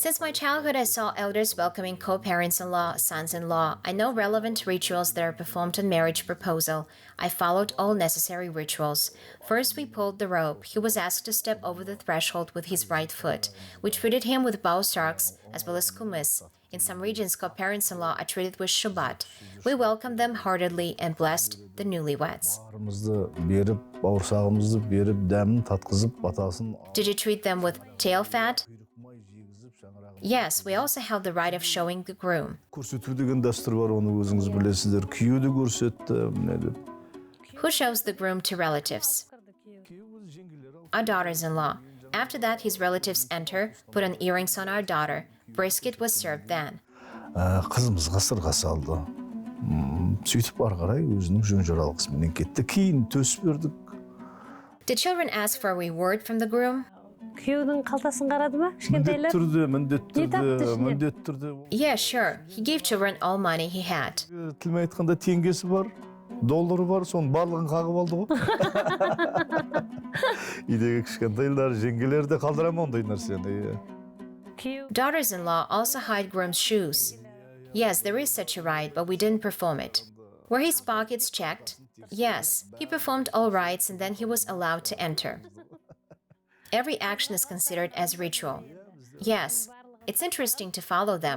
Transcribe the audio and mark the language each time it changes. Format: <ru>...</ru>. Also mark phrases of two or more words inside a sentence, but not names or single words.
<en>Since my childhood, I saw elders welcoming co-parents-in-law, sons-in-law. I know relevant rituals that are performed on marriage proposal. I followed all necessary rituals. First, we pulled the rope. He was asked to step over the threshold with his right foot. We treated him with bow sarks as well as kumis. In some regions, co-parents-in-law are treated with shubat. We welcomed them heartily and blessed the newlyweds.</en> <kk>Барымызды беріп, бауырсағымызды беріп, дәмін татқызып, батасын.</kk> <en>Did you treat them with tail fat? Yes, we also have the right of showing the groom.</en> <kk>Көрсету деген дәстүр бар, оны өзіңіз білесіздер. Күйеуді көрсетті, міне деп.</kk> <en>Who shows the groom to relatives? Our daughters-in-law. After that, his relatives enter, put on earrings on our daughter. Brisket was served then.</en> <kk>Қызымызға сырға салды. Сөйтіп ары қарай өзінің жөн жоралғысымен кетті. Кейін төс бердік.</kk> <en>Did children ask for a reward from the groom?</en> <kk>Күйеудің қалтасын қарады ма? Кішкентайлар? Міндетті түрде.</kk> <en>Yeah, sure. He gave children all money he had.</en> <kk>Тілмен айтқанда теңгесі бар, доллары бар, соның барлығын қағып алды ғой. Үйдегі кішкентайлар, жеңгелер де қалдырама ондай нәрсені.</kk> <en>Daughters-in-law also hide groom's shoes. Yes, there is such a right, but we didn't perform it. Were his pockets checked? Yes, he performed all rites and then he was allowed to enter. Every action is considered as ritual. Yes, it's interesting to follow them.</en>